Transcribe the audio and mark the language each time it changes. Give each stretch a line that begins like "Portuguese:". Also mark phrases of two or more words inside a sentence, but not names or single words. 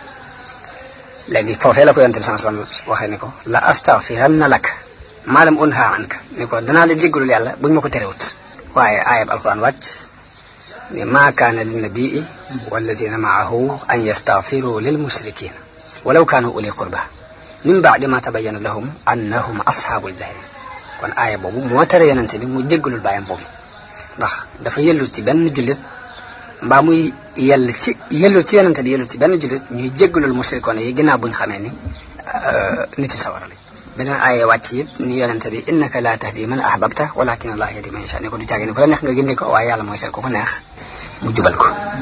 Wolof: léegi foofee la ko yonente bi
Arabic: صلى الله عليه وسلم
Wolof: waxee ni ko
Arabic: لأستغفرن لك ما لم أنه عنك
Wolof: ni ko danaa la jéggalul yàlla buñ ma ko terewut waaye aayab alquran wàcc
Arabic: ما كان للنبي والذين آمنوا أن يستغفروا للمشركين ولو كانوا أولي قربى من بعد ما تبين لهم أنهم أصحاب الجحيم
Wolof: kon aaya boobu moo tere yonente bi mu jéggalul bàyyam boobu ndax dafa yellul ci benn jullit mbaa muy yellul ci yonente bi yellul ci benn jullit ñuy jéggalul mushrikoon yi ginnaaw buñ xamee ni nit yi sawara lañ beneen aaya wàcc it ni yonente bi
Arabic: إنك لا تهدي من أحببت ولكن الله يهدي من يشاء
Wolof: ni ko du caagi ni ko la neex nga gindi ko waaye yàlla mooy seet ko ko neex mu jubal ko